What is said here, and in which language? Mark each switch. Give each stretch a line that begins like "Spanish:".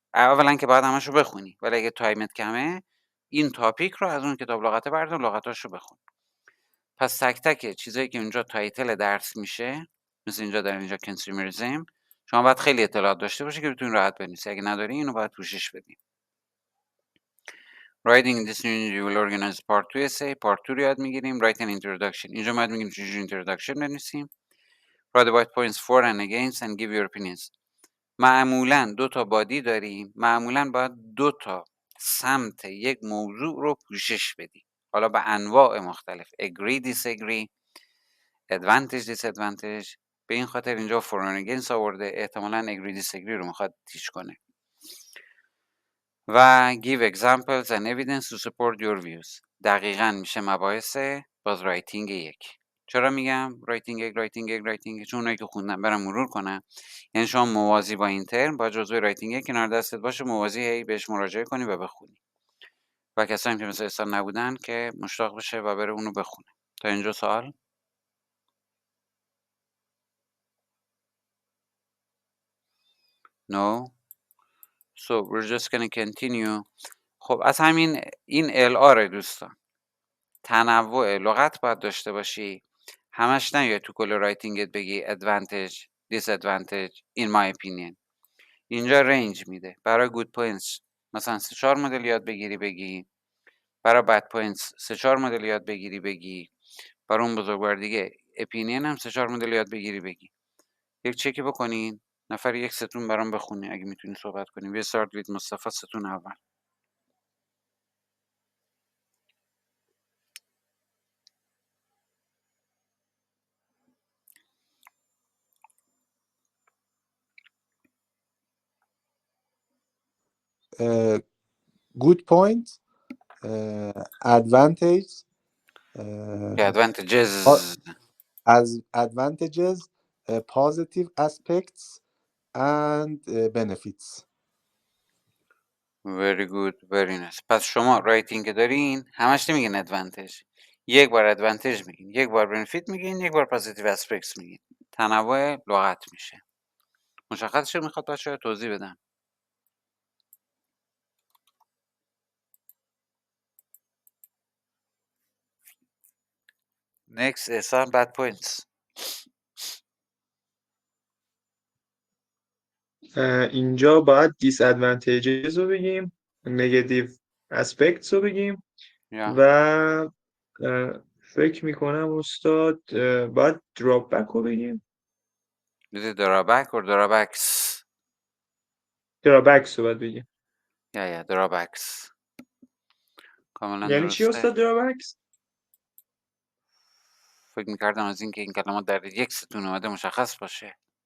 Persian: اولا که باید همشو بخونی، ولی اگه تایمت کمه این تاپیک رو از اون کتاب لغت بردار، لغتاشو بخون. پس تک تک چیزایی که اونجا تایتل درس میشه، مثل اینجا در اینجا کنسیومریزم، شما باید خیلی اطلاعات داشته باشی که بتونی راحت بنویسی. اگه نداری اینو باید پوشش بدی.
English: Writing this unit you will organize part 2 essay.
Persian: part 2 رو یاد میگیریم.
English: Write an introduction.
Persian: اینجا باید میگیم چجوری introduction بنویسیم.
English: Write about points for and against and give your opinions.
Persian: معمولاً 2 تا بادی داریم. معمولاً باید 2 تا سمت یک موضوع رو پوشش بدی. حالا به انواع مختلف.
English: Agree, disagree, advantage, disadvantage.
Persian: به این خاطر اینجا for and against آورده. احتمالاً agree, disagree رو میخواد تیچ کنه.
English: و give examples and evidence to support your views.
Persian: دقیقاً میشه مباحث باز رایتینگ 1. چرا میگم رایتینگ 1 چون اونایی که خوندن برام مرور کنم. یعنی شما موازی با این ترم با جزوه رایتینگ 1 کنار دستت باشه، موازی هی بهش مراجعه کنی و بخونی. و کسایی که مثل احسان نبودن که مشتاق بشه و بره اونو بخونه.
English: تا اینجا سوال؟ No. So we're just going to continue.
Persian: خب از همین این LR دوستان، تنوع لغت باید داشته باشی، همش نیای تو کل رایتینگت بگی advantage disadvantage in my opinion. اینجا رنج میده برای good points مثلا 3-4 مدل یاد بگیری بگی، برای bad points 3-4 مدل یاد بگیری بگی، برای اون بزرگوار دیگه opinion هم 3-4 مدل یاد بگیری بگی. یک چکی بکنین، نفر یک ستون برام بخونی اگه میتونی صحبت کنیم.
English: We start with Mustafa ستون اول. good point, advantage, advantages as advantages, positive aspects and benefits. very good very nice.
Persian: پس شما رایتینگ دارین همش نمیگین ادوانتج، یک بار ادوانتج میگین، یک بار بنفیت میگین، یک بار پوزیتیو اسپکتس میگین. تنوع لغت میشه. مشخص شد میخواد بچه‌ها توضیح بدم؟ next احسان bad points. اینجا باید disadvantages رو بگیم، negative aspects رو بگیم یا و فکر میکنم استاد باید drawback رو بگیم.
English: دیدی drawback or drawbacks؟
Persian: drawbacks رو باید بگیم. یا drawbacks کاملا یعنی چی درسته. استاد drawbacks؟ فکر میکردم از اینکه این کلمات در یک ستون اومده مشخص باشه.